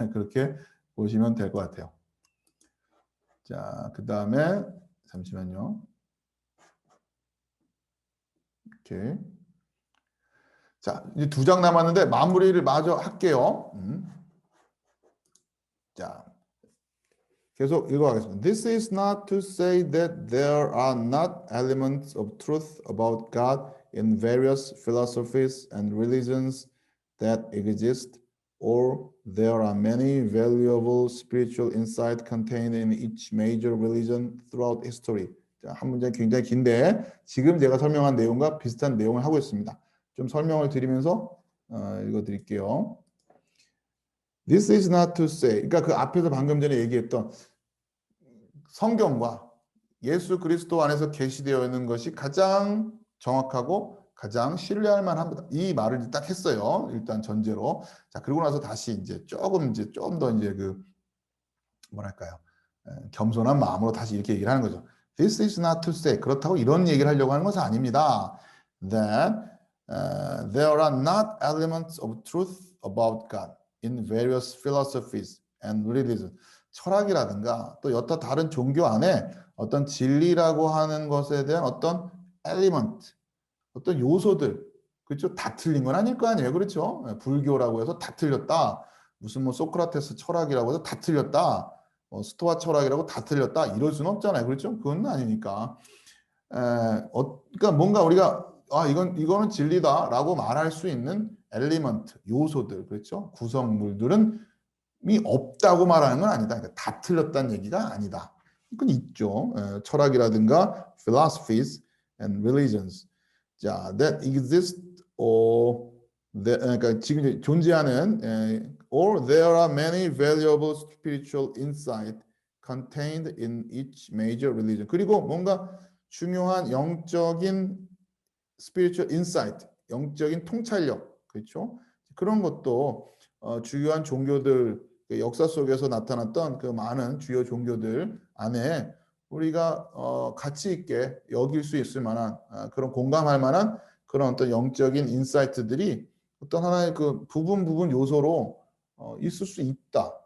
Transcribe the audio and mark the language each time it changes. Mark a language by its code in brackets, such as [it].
[ko] 그렇게 보시면 될 것 같아요. 자, 그 다음에 잠시만요. 이렇게. 자, 이제 2장 남았는데 마무리를 마저 할게요. 자, 계속 읽어가겠습니다. [en] This is not to say that there are not elements of truth about God in various philosophies and religions that exist, or there are many valuable spiritual insight contained in each major religion throughout history. [ko] 자, 한 문장 굉장히 긴데 지금 제가 설명한 내용과 비슷한 내용을 하고 있습니다. 좀 설명을 드리면서 읽어드릴게요. [en] This is not to say, [ko] 그러니까 그 앞에서 방금 전에 얘기했던 성경과 예수 그리스도 안에서 계시되어 있는 것이 가장 정확하고 가장 신뢰할 만합니다. 이 말을 딱 했어요. 일단 전제로. 자, 그리고 나서 다시 이제 좀 더 이제 그 뭐랄까요? 겸손한 마음으로 다시 이렇게 얘기를 하는 거죠. [en] This is not to say. [ko] 그렇다고 이런 얘기를 하려고 하는 것은 아닙니다. [en] That there are not elements of truth about God in various philosophies and religions. [ko] 철학이라든가 또 여타 다른 종교 안에 어떤 진리라고 하는 것에 대한 어떤 엘리먼트, 어떤 요소들, 그렇죠? 다 틀린 건 아닐 거 아니에요, 그렇죠? 불교라고 해서 다 틀렸다. 무슨 뭐 소크라테스 철학이라고 해서 다 틀렸다. 스토아 철학이라고 다 틀렸다. 이럴 수는 없잖아요, 그렇죠? 그건 아니니까. 그러니까 뭔가 우리가 이거는 진리다라고 말할 수 있는 엘리먼트, 요소들, 그렇죠? 구성물들은 이 없다고 말하는 건 아니다. 그러니까 다 틀렸다는 얘기가 아니다. 그건 있죠. 철학이라든가 [en] philosophies and religions. 자, that exist or [ko] 그러니까 지금 존재하는 [en] or there are many valuable spiritual insight contained in each major religion. [ko] 그리고 뭔가 중요한 영적인 [en] spiritual insight, [ko] 영적인 통찰력, 그렇죠? 그런 것도 주요한 종교들 역사 속에서 나타났던 그 많은 주요 종교들 안에 우리가 가치 있게 여길 수 있을 만한 그런 공감할 만한 그런 어떤 영적인 인사이트들이 어떤 하나의 그 부분 요소로 있을 수 있다.